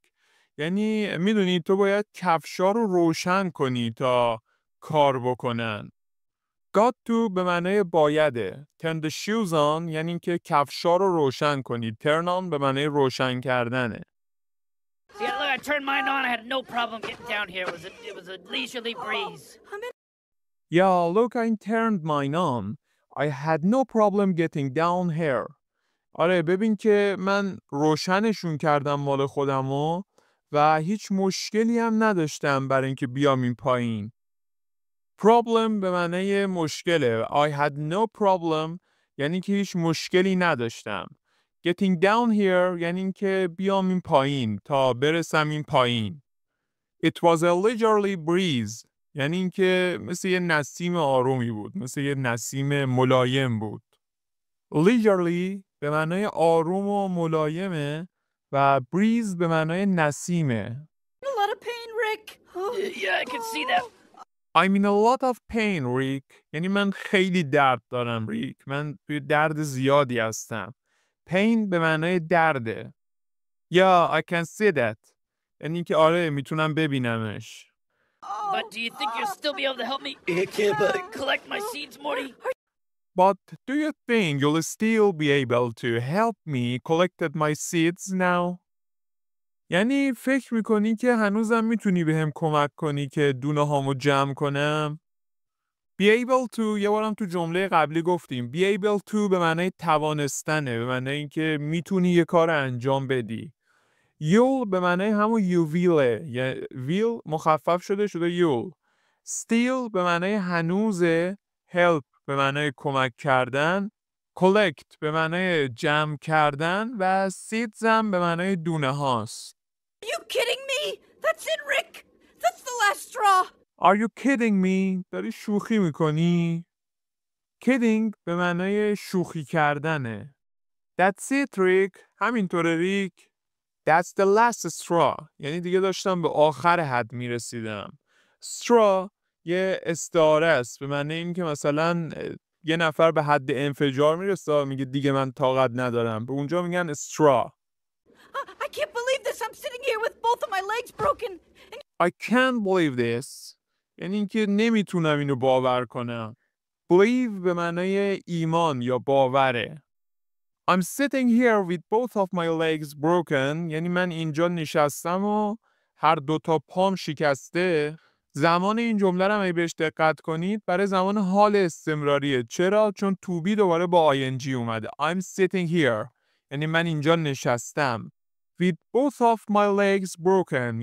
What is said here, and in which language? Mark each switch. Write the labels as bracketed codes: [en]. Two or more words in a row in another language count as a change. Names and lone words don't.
[fa] یعنی میدونی تو باید کفشا رو روشن کنی تا کار بکنن. [en] Got to [fa] به معنای بایده. [en] Turn the shoes on [fa] یعنی که کفشا رو روشن کنی. [en] Turn on [fa] به معنای روشن کردنه. [en] Yeah, look, I turned mine on. I had no problem getting down here. It was a leisurely breeze. Yeah, look, I turned mine on. I had no problem getting down here. [fa] آره ببین که من روشنشون کردم مال خودمو و هیچ مشکلی هم نداشتم برای اینکه بیام این پایین. Problem به معنی مشکله. [en] I had no problem [fa] یعنی که هیچ مشکلی نداشتم. [en] Getting down here [fa] یعنی اینکه بیام این پایین تا برسم این پایین. [en] It was a leisurely breeze [fa] یعنی اینکه مثل یه نسیم آرومی بود، مثل یه نسیم ملایم بود. Leisurely به معنای آروم و ملایمه و breeze به معنای نسیمه. [en] A lot of pain, Rick. Yeah, I can see that. I'm in a lot of pain, Rick. [fa] یعنی من خیلی درد دارم، ریک. من توی درد زیادی هستم. pain به معنای درده. [en] Yeah, I can see that. [fa] یعنی که آره میتونم ببینمش. [en] But do you think you'll still be able to help me collect my seeds, Morty? But do you think you'll still be able to help me collect my seeds now? [fa] یعنی فکر میکنی که هنوزم میتونی بهم کمک کنی که دونه هامو جمع کنم؟ [en] Be able to [fa] یه بارم تو جمله قبلی گفتیم. [en] Be able to [fa] به معنی توانستنه، به معنی اینکه میتونی یه کار انجام بدی. You'll به معنی همون [en] you willه، [fa] یعنی will مخفف شده you'll. Still به معنی هنوزه. Help به معنی کمک کردن. Collect به معنی جمع کردن و seeds هم به معنی دونه هاست. [en] Are you kidding me? That's it, Rick. That's the last straw. Are you kidding me? [fa] داری شوخی میکنی؟ Kidding به معنی شوخی کردنه. [en] That's it, Rick. [fa] همینطوره ریک. [en] That's the last straw. [fa] یعنی دیگه داشتم به آخر حد میرسیدم. Straw یه استعاره است. به معنی این که مثلا یه نفر به حد انفجار میرسه میگه دیگه من طاقت ندارم. به اونجا میگن straw. [en] I can't believe this. I'm sitting here with both of my legs broken. I can't believe this. [fa] یعنی اینکه نمیتونم اینو باور کنم. Believe به معنی ایمان یا باوره. [en] I'm sitting here with both of my legs broken. [fa] یعنی من اینجا نشستم و هر دوتا پام شکسته. زمان این جمله رو اگه بهش دقت کنید برای زمان حال استمراریه. چرا؟ چون [en] to be [fa] دوباره با ing اومده. [en] I'm sitting here. [fa] یعنی من اینجا نشستم. [en] With both of my legs broken.